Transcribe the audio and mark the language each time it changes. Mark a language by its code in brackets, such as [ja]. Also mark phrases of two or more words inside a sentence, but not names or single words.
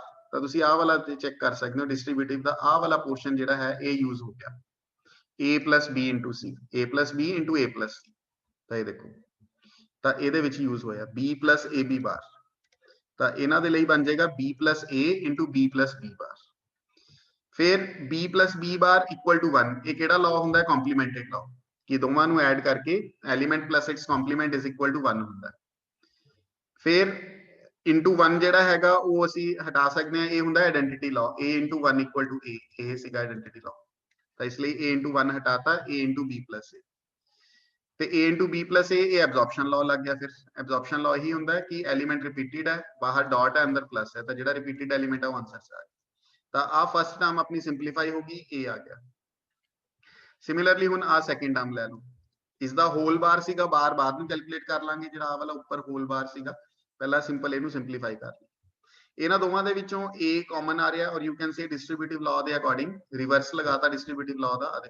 [pa] ਤਾਂ ਤੁਸੀਂ ਆਹ ਵਾਲਾ ਚੈੱਕ ਕਰ ਸਕਦੇ ਹੋ ਡਿਸਟ੍ਰੀਬਿਊਟਿਵ ਦਾ ਆਹ ਵਾਲਾ ਪੋਰਸ਼ਨ ਜਿਹੜਾ ਹੈ ਇਹ ਯੂਜ਼ ਹੋ ਗਿਆ a + b * c a + b * a + c ਤਾਂ ਇਹ ਦੇਖੋ ਤਾਂ ਇਹਦੇ ਵਿੱਚ ਯੂਜ਼ ਹੋਇਆ b + ab ਬਾਰ ਤਾਂ ਇਹਨਾਂ ਦੇ ਲਈ ਬਣ ਜਾਏਗਾ b + a * b + b ਬਾਰ ਫਿਰ b + b ਬਾਰ = 1 ਇਹ ਕਿਹੜਾ ਲਾਅ ਹੁੰਦਾ ਹੈ [en] complemented law [pa] ਕਿ ਦੋਵਾਂ ਨੂੰ ਐਡ ਕਰਕੇ ਐਲੀਮੈਂਟ + [en] its complement [pa] = 1 ਹੁੰਦਾ ਫਿਰ into 1 ਜਿਹੜਾ ਹੈਗਾ ਉਹ ਅਸੀਂ ਹਟਾ ਸਕਦੇ ਹਾਂ ਇਹ ਹੁੰਦਾ [en] identity law [pa] a * 1 = a ਇਹ ਸੀਗਾ [en] identity law [pa] ਤਾਂ ਇਸ ਲਈ a * 1 ਹਟਾਤਾ a * b + a ਤੇ a * b + a ਇਹ [en] absorption law [pa] ਲੱਗ ਗਿਆ ਫਿਰ [en] absorption law [pa] ਇਹੀ ਹੁੰਦਾ ਕਿ [en] element repeated [pa] ਹੈ ਬਾਹਰ ਡਾਟ ਹੈ ਅੰਦਰ ਪਲੱਸ ਹੈ ਤਾਂ ਜਿਹੜਾ [en] repeated element [pa] ਹੈ ਉਹ ਆਨਸਰ ਚ ਆ ਗਿਆ ਤਾਂ ਆ [en] first term [pa] ਆਪਣੀ ਸਿੰਪਲੀਫਾਈ ਹੋ ਗਈ a ਆ ਗਿਆ ਸਿਮਿਲਰਲੀ ਹੁਣ ਆ [en] second term [pa] ਲੈ ਲਓ ਇਸ ਦਾ [en] whole bar [pa] ਸੀਗਾ ਬਾਰ ਬਾਅਦ ਨੂੰ ਕੈਲਕੂਲੇਟ ਕਰ ਲਾਂਗੇ ਜਿਹੜਾ ਆ ਵਾਲਾ ਉੱਪਰ [en] whole bar [pa] ਸੀਗਾ ਪਹਿਲਾਂ ਸਿੰਪਲ ਇਹਨੂੰ ਸਿੰਪਲੀਫਾਈ ਕਰ ਲਈ ਇਹਨਾਂ ਦੋਵਾਂ ਦੇ ਵਿੱਚੋਂ a ਕਾਮਨ ਆ ਰਿਹਾ ਔਰ [en] you can say distributive law [pa] ਦੇ ਅਕੋਰਡਿੰਗ ਰਿਵਰਸ ਲਗਾਤਾ [en] distributive law [pa] ਦਾ